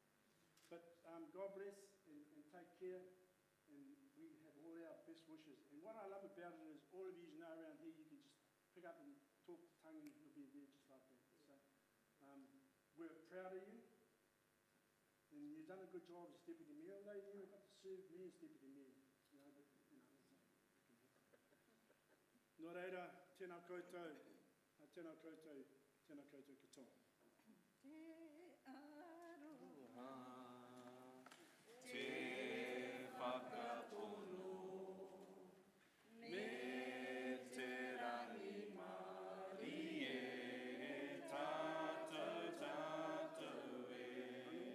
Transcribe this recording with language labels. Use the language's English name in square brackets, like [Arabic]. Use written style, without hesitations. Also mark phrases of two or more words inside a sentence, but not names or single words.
[English] But God bless and take care, and we have all our best wishes. And what I love about it is all of you know around here, you can just pick up and talk to Tangi, he'll be there just like that. So we're proud of you, and you've done a good job as Deputy Mayor, although you never got to serve me as Deputy Mayor. [Māori] Nō reira, tēnā koutou, tēnā koutou, tēnā koutou katoa. Te aroha, te whakapono, me te rangi mari e tātou tātou e.